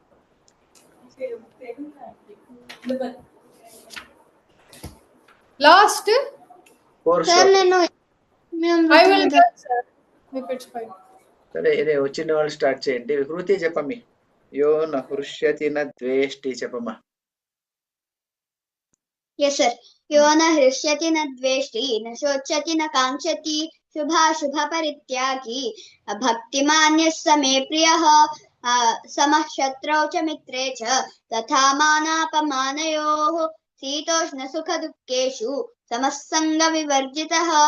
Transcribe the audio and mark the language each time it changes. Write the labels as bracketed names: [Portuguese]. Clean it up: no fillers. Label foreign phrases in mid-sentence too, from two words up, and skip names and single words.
[Telugu] Last 4 సరే, ఇదే వచ్చిన వాళ్ళు స్టార్ట్ చేయండి. కృతి చెప్పమ్మి. [Sanskrit] यो न हृष्यति न द्वेष्टि చెప్పమ్మా. [English] Yes, sir. [Sanskrit] यो न हृष्यति न द्वेष्टि न शोचति न काङ्क्षति शुभाशुभपरित्यागी भक्तिमान्यः स मे प्रियः समः शत्रौ च मित्रे च तथा मानापमानयोः शीतोष्णसुखदुःखेषु समः सङ्गविवर्जितः